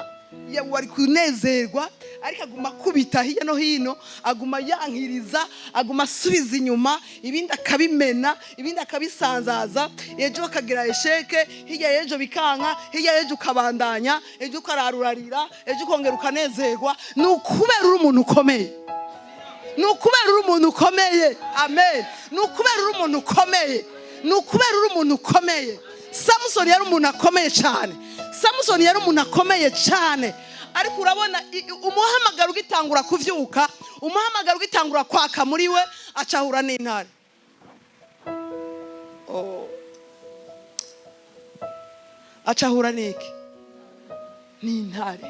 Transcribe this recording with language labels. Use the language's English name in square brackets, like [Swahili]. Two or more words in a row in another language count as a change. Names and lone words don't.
[Rundi] Wari kunezerwa ariko aguma kubita hirya no hino, aguma yankiriza, aguma asubiza inyuma, ibindi akabimena, ibindi akabisanzaza. Ejo akagira esheke, hirya y'ejo bikanka, hirya y'ejo ukabandanya, ejo ukararurarira, ejo ukongera ukanezerwa. Ni ukubera uri umuntu ukomeye. Ni ukubera uri umuntu ukomeye. Amen. Ni ukubera uri umuntu ukomeye. Ni ukubera uri umuntu ukomeye. Samson yari umuntu akomeye cyane. Samson yari umuntu akomeye cyane. Ariko urabona umuhamagaro ugitangura kuvyuka, umuhamagaro ugitangura kwaka muri we, acahura n'intare. Acahura n'iki? N'intare.